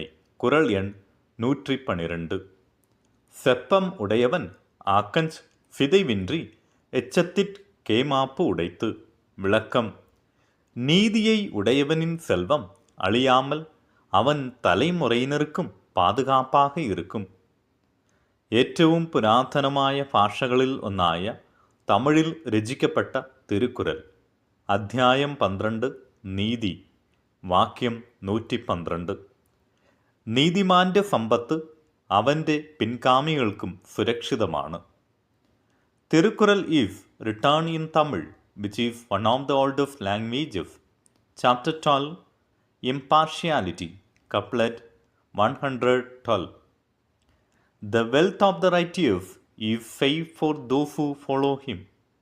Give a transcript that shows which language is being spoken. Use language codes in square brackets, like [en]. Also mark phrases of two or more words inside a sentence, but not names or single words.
[ta] குறள் எண் 112. செப்பம் உடையவன் ஆக்கஞ் சிதைவின்றி எச்சத்திற் கேமாப்பு உடைத்து. விளக்கம். நீதியை உடையவனின் செல்வம் அழியாமல் அவன் தலைமுறையினருக்கும் பாதுகாப்பாக இருக்கும். [ml] ഏറ്റവും പുരാതനമായ ഭാഷകളിൽ ഒന്നായ തമിഴിൽ രചിക്കപ്പെട്ട തിരുക്കുറൽ. അധ്യായം 12. നീതി. വാക്യം 112. നീതിമാന്റെ സമ്പത്ത് അവൻ്റെ പിൻഗാമികൾക്കും സുരക്ഷിതമാണ്. [en] Thirukkural is return in Tamil, which is one of the oldest languages. Chapter 12. Impartiality. Couplet 112. The wealth of the righteous is safe for those who follow him.